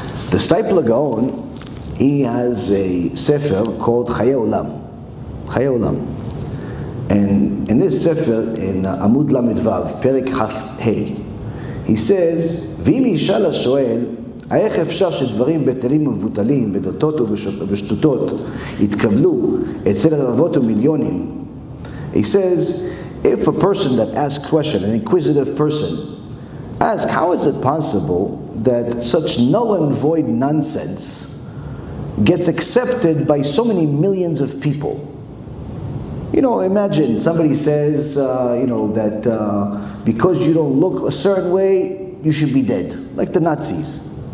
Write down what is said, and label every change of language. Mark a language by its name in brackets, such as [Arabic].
[English] The Steipler Gaon, he has a sefer called Chayei Olam. Chayei Olam. And in this sefer, in Amud Lamed Vav, Perek Chaf Hei, he says, [Hebrew] ואם ישאל השואל, איך אפשר שדברים בטלים ומבוטלים, בדתות ובשטותות, יתקבלו אצל רבבות ומיליונים? [English] He says, if a person that asks question, an inquisitive person, asks, how is it possible that such null and void nonsense gets accepted by so many millions of people? You know, imagine somebody says, that because you don't look a certain way, you should be dead, like the Nazis.